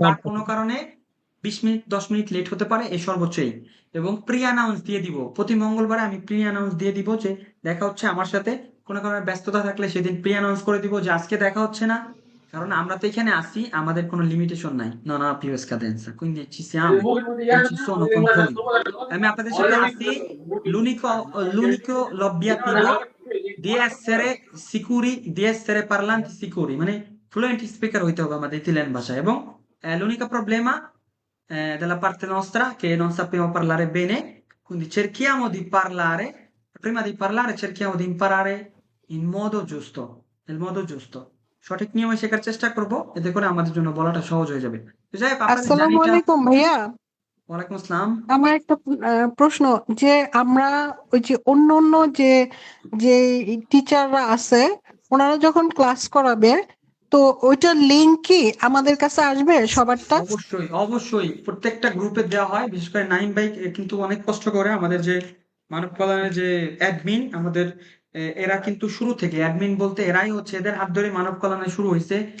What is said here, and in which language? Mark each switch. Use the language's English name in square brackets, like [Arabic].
[Bangla] বা 8টা। কোনো কারণে 20 মিনিট 10 মিনিট লেট হতে পারে, এই সর্বোচ্চই। এবং প্রি অ্যানাউন্স দিয়ে দিব, প্রতি মঙ্গলবারে আমি প্রি অ্যানাউন্স দিয়ে দিব যে দেখা হচ্ছে আমার সাথে। কোনো কারণে ব্যস্ততা থাকলে সেদিন প্রি অ্যানাউন্স করে দিব যে আজকে দেখা hচ্ছে না, কারণ আমরা তো এখানে আসি, আমাদের কোনো লিমিটেশন নাই। [Italian] non ha più scadenza, quindi ci siamo, non ci sono controlli. [Bangla] আমি আপনাদের সাথে আসি, [Italian] l'unico l'obiettivo di essere sicuri, di essere parlanti sicuri, [Bangla] মানে ফ্লুয়েন্ট স্পিকার হইতে হবে আমাদের ইতালিয়ান ভাষায়। [Italian] এবং l'unico problema della parte nostra che non sappiamo parlare bene, quindi cerchiamo di parlare, prima di parlare cerchiamo di imparare in modo giusto, nel modo giusto, [Bangla] সঠিক নিয়মে শেখার চেষ্টা করব, এতে করে আমাদের জন্য বলাটা সহজ হয়ে যাবে। তো যাই হোক, আপনাদের আসসালামু জার্নিটা। আলাইকুম ভাইয়া। ওয়ালাইকুম আসসালাম। আমার একটা প্রশ্ন, যে আমরা ওই যে অন্য অন্য যে যে টিচাররা আছে ওনারা যখন ক্লাস করাবে, তো ওইটার লিংক কি আমাদের কাছে আসবে সবারটা? অবশ্যই অবশ্যই প্রত্যেকটা গ্রুপে দেওয়া হয়, বিশেষ করে নাইম ভাই কিন্তু অনেক কষ্ট করে, আমাদের যে মানব কল্যাণের যে অ্যাডমিন আমাদের, এরা কিন্তু শুরু থেকে অ্যাডমিন বলতে এরাই হচ্ছে, এদের হাত ধরে মানব কল্যাণে শুরু হয়েছে।